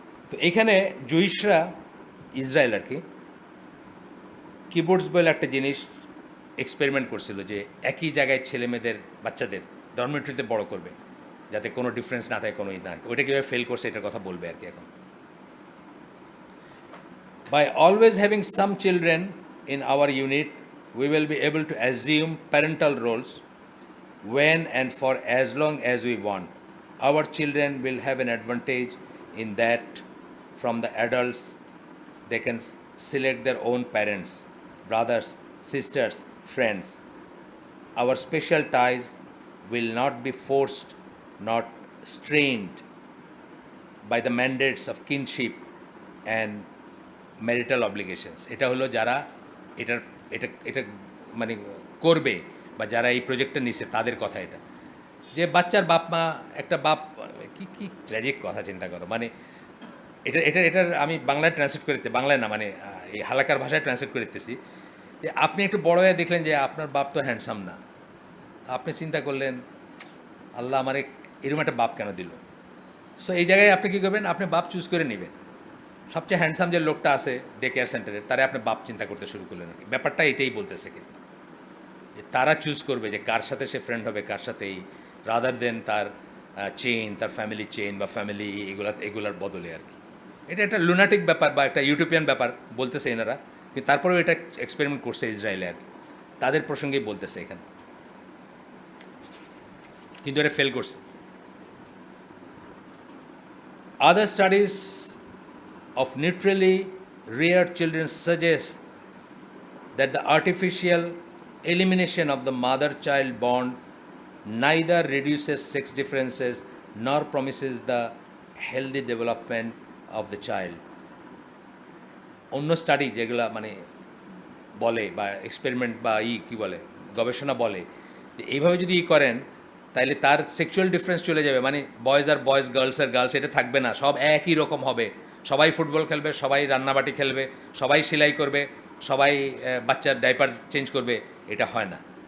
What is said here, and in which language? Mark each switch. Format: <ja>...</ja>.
<bn>তো এখানে জুইশরা, ইসরায়েল আর কি, কিবোর্ডস বলে একটা জিনিস এক্সপেরিমেন্ট করছিল, যে একই জায়গায় ছেলে মেয়েদের, বাচ্চাদের ডরমেটরিতে বড় করবে, যাতে কোনো ডিফারেন্স না থাকে, কোনো না। ওইটা কীভাবে ফেল করছে এটার কথা বলবে আর কি এখন।</bn> <en>By always having some children in our unit, we will be able to assume parental roles when and for as long as we want. Our children will have an advantage in that from the adults they can select their own parents, brothers, sisters, friends. Our special ties will not be forced, not strained by the mandates of kinship and marital obligations.</en> <bn>এটা হলো যারা এটা এটা মানে করবে, বা যারা এই প্রজেক্টটা নিছে তাদের কথা এটা। যে বাচ্চার বাপ মা, একটা বাপ, কি ট্র্যাজিক কথা চিন্তা করো, মানে এটার আমি বাংলায় ট্রান্সলেট করে দিতে, বাংলায় না মানে এই হালাকার ভাষায় ট্রান্সলেট করে দিতেছি, যে আপনি একটু বড় হয়ে দেখলেন যে আপনার বাপ তো হ্যান্ডসাম না, আপনি চিন্তা করলেন আল্লাহ আমার এরকম একটা বাপ কেন দিল। সো এই জায়গায় আপনি কী করবেন, আপনি বাপ চুজ করে নেবেন। সবচেয়ে হ্যান্ডসাম যে লোকটা আছে ডে কেয়ার সেন্টারের, তারা আপনি বাপ চিন্তা করতে শুরু করলেন আর কি। ব্যাপারটা এটাই বলতেছে কিন্তু, যে তারা চুজ করবে যে কার সাথে সে ফ্রেন্ড হবে, কার সাথে এই, রাদার দেন তার চেইন, তার ফ্যামিলি চেইন বা ফ্যামিলি এগুলার বদলে আর কি। এটা একটা লুনাটিক ব্যাপার বা একটা ইউটোপিয়ান ব্যাপার বলতেছে এনারা, কিন্তু তারপরেও এটা এক্সপেরিমেন্ট করছে ইসরায়েলে আর কি, তাদের প্রসঙ্গেই বলতেছে এখানে, কিন্তু এটা ফেল করছে।</bn> <en>Other studies of neutrally reared children suggest that the artificial elimination of the mother-child bond neither reduces sex differences nor promises the healthy development of the child.</en> <bn>অন্য স্টাডি যেগুলো মানে বলে বা এক্সপেরিমেন্ট বা কী বলে গবেষণা বলে যে এইভাবে যদি করেন তাহলে তার সেক্সুয়াল ডিফারেন্স চলে যাবে, মানে বয়েজ আর বয়েজ, গার্লস আর গার্লস, এটা থাকবে না, সব একই রকম হবে, সবাই ফুটবল খেলবে, সবাই রান্নাবাটি খেলবে, সবাই সেলাই করবে, সবাই বাচ্চার ডাইপার চেঞ্জ করবে, এটা হয় না।</bn>